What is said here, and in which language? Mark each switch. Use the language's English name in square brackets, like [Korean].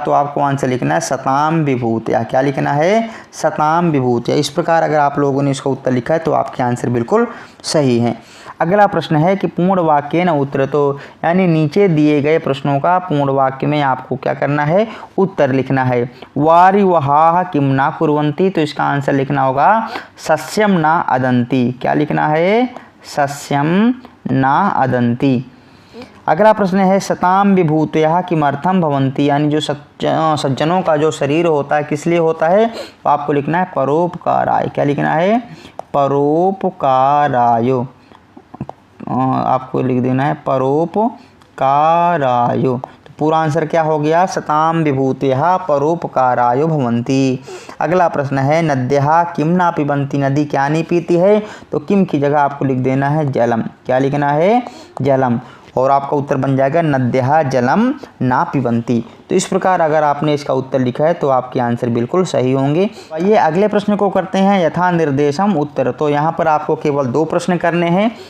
[Hindi] तो आपको आंसर लिखना है [Sanskrit] सताम विभूतयः। [Hindi] क्या लिखना है? [Sanskrit] सताम विभूतयः। [Hindi] इस प्रकार अगर आप लोगों ने इसका उत्तर लिखा है तो आपके आंसर बिल्कुल सही हैं। अगला प्रश्न है कि [Sanskrit] पूर्ण वाक्य न उत्तरतो। [Hindi] यानी नीचे दिए गए प्रश्नों का पूर्ण वाक्य में आपको क्या करना है? उत्तर लिखना है। [Sanskrit] वारिवहाः किम न कुर्वन्ति। [Hindi] तो इसका आंसर लिखना होगा [Sanskrit] सस्यम न अदन्ति। [Hindi] क्या लिखना है? [Sanskrit] सस्यम न अदन्ति। [Hindi] अगला प्रश्न है [Sanskrit] सताम विभूतयः किमर्थम भवन्ति। [Hindi] यानी जो सज्जनों का जो शरीर होता है किस लिए होता है? तो आपको लिखना है परोपकाराय। क्या लिखना है? परोपकाराय। आपको लिख देना है परोपकाराय। तो पूरा आंसर क्या हो गया? [Sanskrit] सताम विभूतयः परोपकाराय भवन्ति। [Hindi] अगला प्रश्न है [Sanskrit] नद्यः किम ना पिबन्ति। [Hindi] नदी क्या नहीं पीती है? तो किम की जगह आपको लिख देना है जलम। क्या लिखना है? जलम। और आपका उत्तर बन जाएगा [Sanskrit] नद्यः जलम ना पिबन्ति। [Hindi] तो इस प्रकार अगर आपने इसका उत्तर लिखा है तो आपके आंसर बिल्कुल सही होंगे। आइए अगले प्रश्न को करते हैं [Sanskrit] यथा निर्देशम उत्तर। [Hindi] तो यहाँ पर आपको केवल 2 प्रश्न करने हैं।